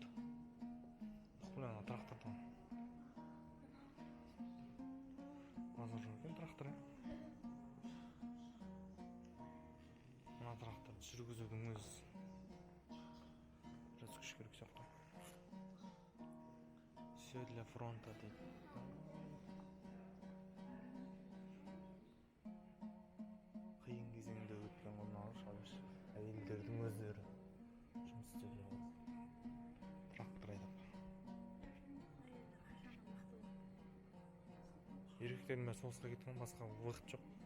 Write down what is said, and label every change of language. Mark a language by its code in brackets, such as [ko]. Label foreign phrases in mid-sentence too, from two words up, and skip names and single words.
[kk] Ана трактордан Азыр жоқ екен трактор. Мына тракторды жүргізудің өзі біраз күш керек сияқты. [ru] Все для фронта [kk] дейді. Қиын кезеңде өткен қонағыш әйелдердің өздері жұмыс істеп жүрген трактор айдап. Еркектердің бәрі соғысқа кеткен, басқа уақыт жоқ.